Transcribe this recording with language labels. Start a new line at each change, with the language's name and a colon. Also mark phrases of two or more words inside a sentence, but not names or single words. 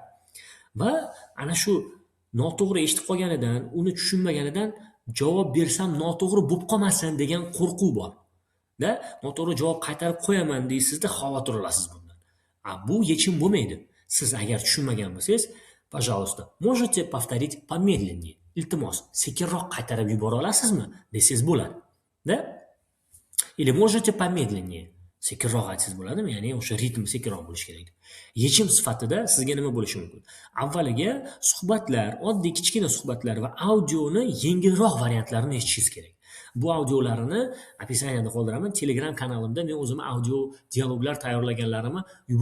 Uzbek: Va ana shu noto'g'ri eshitib qolganidan, uni tushunmaganidan javob bersam noto'g'ri bo'lib qolmasin degan qo'rquv bor. Noto'g'ri javob qaytarib qo'yaman deysizda, xavotir olasiz bundan. Bu yechim bo'lmaydi. Siz agar tushunmagan bo'lsangiz,
Russian: пожалуйста, можете повторить помедленнее.
Uzbek: Iltimos, sekinroq qaytarib yubora olasizmi? Desangiz bo'ladi.
Russian: Или можете помедленнее.
Uzbek: Sekinroq aytsangiz bo'ladimi? Ya'ni o'sha ritm sekinroq bo'lishi kerak. Yechim sifatida sizga nima bo'lishi mumkin? Avvaliga suhbatlar, oddiy kichkina suhbatlar va audioni yengilroq variantlarini eshitishingiz kerak. Bu audiolarni описаниеda qoldiraman. Telegram kanalimda men o'zim audio dialoglar tayyorlaganlarimni yuborib qo'yaman.